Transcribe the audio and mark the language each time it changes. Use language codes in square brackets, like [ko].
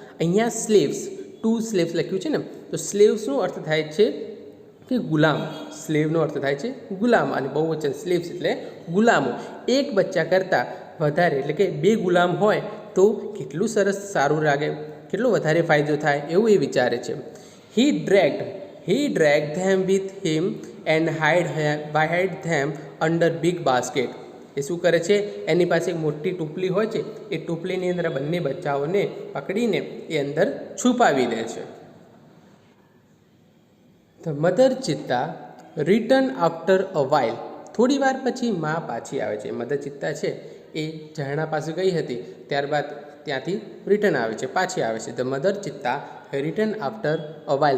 [gu] અહીંયા slaves, 2 slaves લખ્યું છે ને, તો સ્લેવ્સનો અર્થ થાય છે કે ગુલામ. સ્લેવનો અર્થ થાય છે ગુલામ અને બહુવચન સ્લેવ્સ એટલે ગુલામો. એક બચ્ચા કરતાં વધારે એટલે કે બે ગુલામ હોય તો કેટલું સરસ સારું લાગે, કેટલો વધારે ફાયદો થાય એવું એ વિચારે છે. [en] He dragged them with him and hid them under big basket. [gu] એ શું કરે છે, એની પાસે એક મોટી ટોપલી હોય છે, એ ટોપલીની અંદર બંને બચ્ચાઓને પકડીને એ અંદર છુપાવી દે છે. [en] The mother ચિત્તા return after a while. [gu] થોડી વાર પછી માં પાછી આવે છે. મધર ચિત્તા છે એ ઝરણા પાસે ગઈ હતી, ત્યારબાદ ત્યાંથી રિટર્ન આવે છે, પાછી આવે છે. [en] The mother ચિત્તા return after a while.